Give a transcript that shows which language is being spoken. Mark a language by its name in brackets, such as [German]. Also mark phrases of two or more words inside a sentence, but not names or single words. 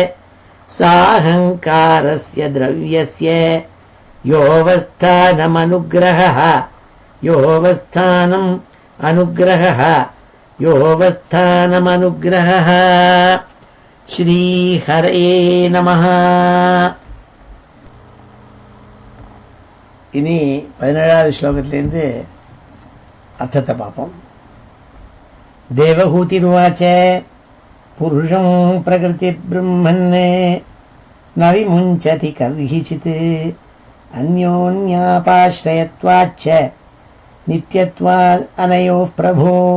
[Sanskrit] साहङ्कारस्य द्रव्यस्य योऽवस्थानमनुग्रहः योऽवस्थानम् अनुग्रहः योऽवस्थानमनुग्रहः श्रीहरये नमः. [Tamil] இனி 17வது ஸ்லோகத்திலிருந்து அர்த்தத்தை பார்ப்போம். [Sanskrit] देवहूतिरुवाच पुरुषं प्रकृतिर्ब्रह्मन् न विमुञ्चति कर्हिचित् अन्योन्यापाश्रयत्वाच्च नित्यत्वात् अनयोः प्रभो.